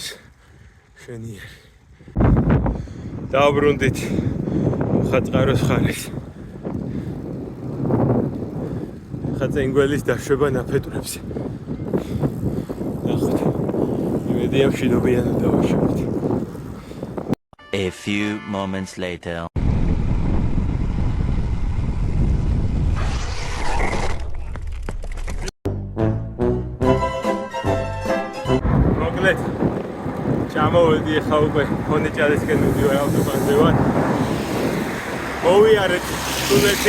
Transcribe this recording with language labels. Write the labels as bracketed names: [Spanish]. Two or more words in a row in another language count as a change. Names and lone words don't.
[Georgian] შვენიერი. დავბრუნდით მუხაწყაროს ხანეს. ხა წენგველის დაშვება ნაფეტურებზე. ნახოთ. იმედია მშვიდობიანად დავაშვებთ. [English] A few moments later. [Georgian] ჩამოვედი ახლა უკვე ფონეჭალისკენ მივდივარ ავტობანზე ვარ. მოვიარეთ სტუდენტი.